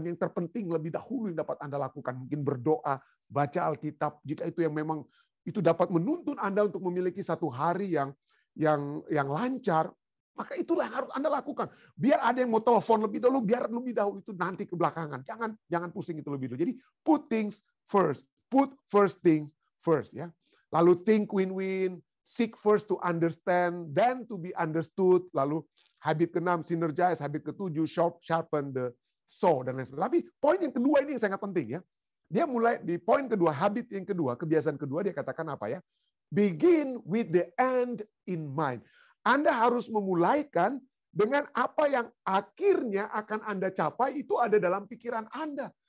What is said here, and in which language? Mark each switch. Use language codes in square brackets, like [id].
[id] Yang terpenting lebih dahulu yang dapat Anda lakukan. Mungkin berdoa, baca Alkitab, jika itu yang memang itu dapat menuntun Anda untuk memiliki satu hari yang lancar, maka itulah yang harus Anda lakukan. Biar ada yang mau telepon lebih dahulu, biar lebih dahulu itu nanti ke belakangan. Jangan pusing itu lebih dulu. [en] Jadi put things first. Put first things first, ya. Lalu think win-win, seek first to understand, then to be understood. [id] Lalu habit ke-6 synergize, habit ke-7 [en] sharpen the saw, [id] dan lain sebagainya. Tapi poin yang kedua ini yang sangat penting, ya. Dia mulai di poin kedua, habit yang kedua, kebiasaan kedua, dia katakan apa, ya? [en] Begin with the end in mind. [id] Anda harus memulaikan dengan apa yang akhirnya akan Anda capai, itu ada dalam pikiran Anda.